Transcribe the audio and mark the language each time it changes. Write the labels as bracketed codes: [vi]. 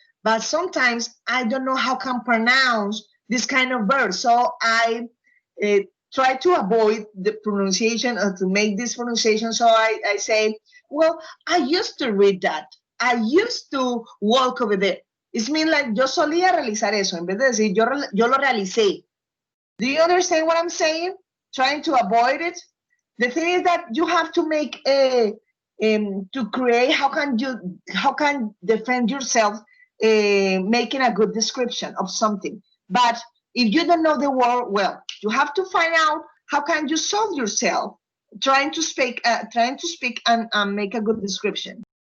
[en] But sometimes I don't know how can pronounce this kind of verb. So I uh, try to avoid the pronunciation or to make this pronunciation. So I say, well, I used to read that. I used to walk over there. It's mean like [es] yo solía realizar eso. En vez de decir yo lo realicé. [en] Do you understand what I'm saying? Trying to avoid it. The thing is that you have to make a to create. How can defend yourself making a good description of something? But if you don't know the word well, you have to find out how can you solve yourself trying to speak and make a good description.